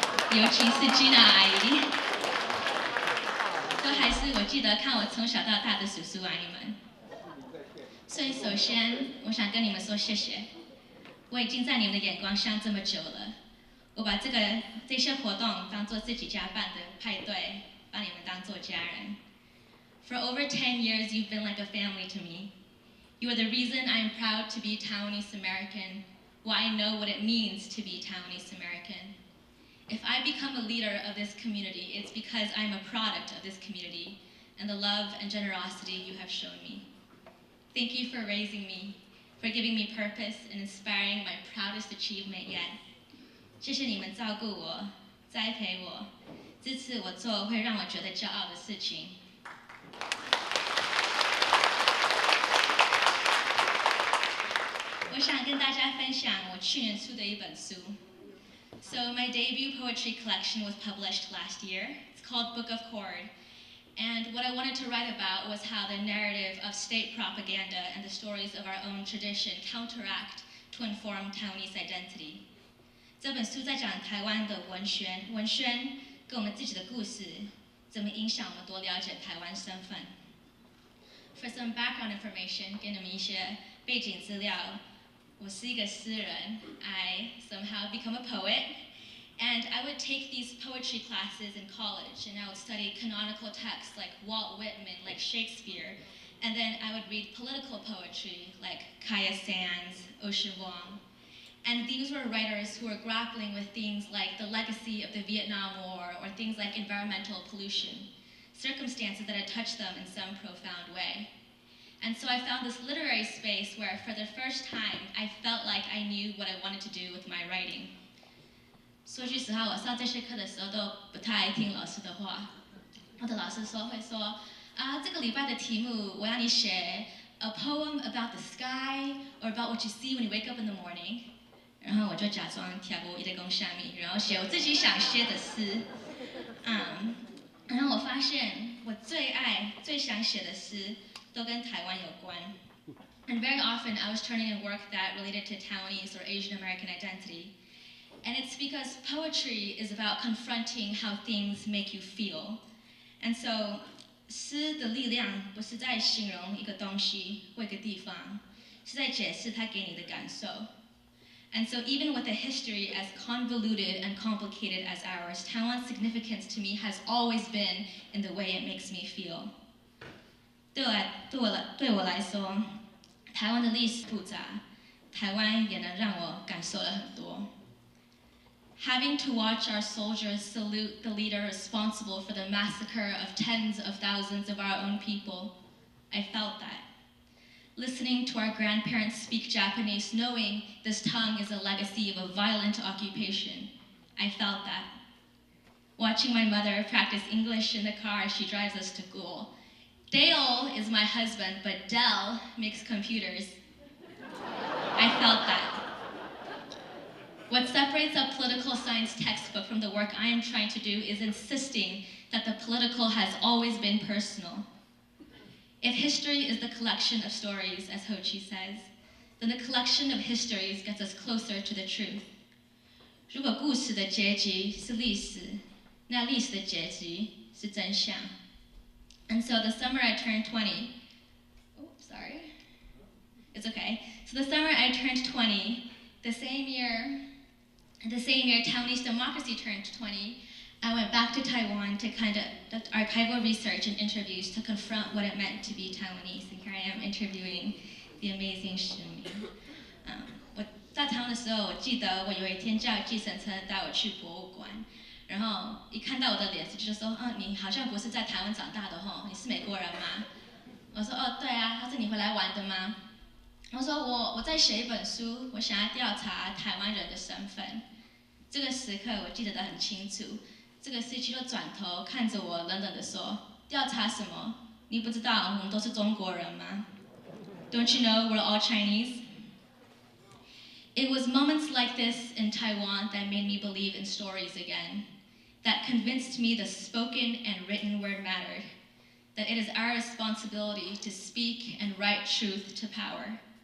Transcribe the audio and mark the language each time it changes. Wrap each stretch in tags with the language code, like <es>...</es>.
<zh>尤其是 Gina 阿姨，都还是我记得看我从小到大的叔叔阿姨们。所以首先，我想跟你们说谢谢。我已经在你们的眼光下这么久了，我把这些活动当做自己家办的派对，把你们当做家人。</zh> <en>For over 10 years, you've been like a family to me. You are the reason I am proud to be Taiwanese American, why I know what it means to be Taiwanese American. If I become a leader of this community, it's because I'm a product of this community and the love and generosity you have shown me. Thank you for raising me, for giving me purpose and inspiring my proudest achievement yet.</en> <zh>谢谢你们照顾我、栽培我、支持我做会让我觉得骄傲的事情。我想跟大家分享我去年出的一本书。</zh> <en>So my debut poetry collection was published last year. It's called Book of Chord. And what I wanted to write about was how the narrative of state propaganda and the stories of our own tradition counteract to inform Taiwanese identity.</en> <zh>这本书在讲台湾的文宣跟我们自己的故事，怎么影响我们多了解台湾身份。</zh> <en>For some background information，</en> <zh>给你们一些背景资料。我是一个诗人</zh> <en>I somehow become a poet, and I would take these poetry classes in college, and I would study canonical texts like Walt Whitman, like Shakespeare, and then I would read political poetry like Kaya Sands, Ocean Vuong. And these were writers who were grappling with things like the legacy of the Vietnam War or things like environmental pollution, circumstances that had touched them in some profound way. And so I found this literary space where, for the first time, I felt like I knew what I wanted to do with my writing.</en> <zh>说句实话，我上这些课的时候都不太爱听老师的话。我的老师会说这个礼拜的题目我要你写</zh> <en>a poem about the sky or about what you see when you wake up in the morning。</en> <zh>然后我就假装跳过一堆公下面，然后写我自己想写的诗。然后我发现我最想写的诗。都跟台湾有关</zh> <en>and very often I was turning in work that related to Taiwanese or Asian American identity. And it's because poetry is about confronting how things make you feel. And so,</en> <zh>诗的力量不是在形容一个东西或一个地方，是在解释它给你的感受。</zh> <en>And so even with a history as convoluted and complicated as ours, Taiwan's significance to me has always been in the way it makes me feel.</en> <zh>对我来说，台湾的历史复杂，台湾也能让我感受了很多。</zh> <en>Having to watch our soldiers salute the leader responsible for the massacre of tens of thousands of our own people, I felt that. Listening to our grandparents speak Japanese, knowing this tongue is a legacy of a violent occupation, I felt that. Watching my mother practice English in the car as she drives us to school. Dale is my husband, but Dell makes computers. I felt that. What separates a political science textbook from the work I am trying to do is insisting that the political has always been personal. If history is the collection of stories, as Ho Chi says, then the collection of histories gets us closer to the truth.</en> <zh>如果故事的结局是历史，那历史的结局是真相。</zh> <en>And so the summer I turned 20, oh, sorry, it's okay. So the summer I turned 20, the same year Taiwanese democracy turned 20, I went back to Taiwan to conduct archival research and interviews to confront what it meant to be Taiwanese. And here I am interviewing the amazing Shimi.</en> <zh>我在台湾的时候，我记得我有一天叫计程车带我去博物馆，然后一看到我的脸，就说：“你好像不是在台湾长大的吼，你是美国人吗？” 我说：“哦，对啊。” 他说：“你回来玩的吗？” 我说：“我在写一本书，我想要调查台湾人的身份。” 这个时刻我记得得很清楚。这个司机就转头看着我，冷冷地说：“调查什么？你不知道我们都是中国人吗？</zh> <en>Don't you know we're all Chinese?” It was moments like this in Taiwan that made me believe in stories again, that convinced me the spoken and written word mattered, that it is our responsibility to speak and write truth to power.</en>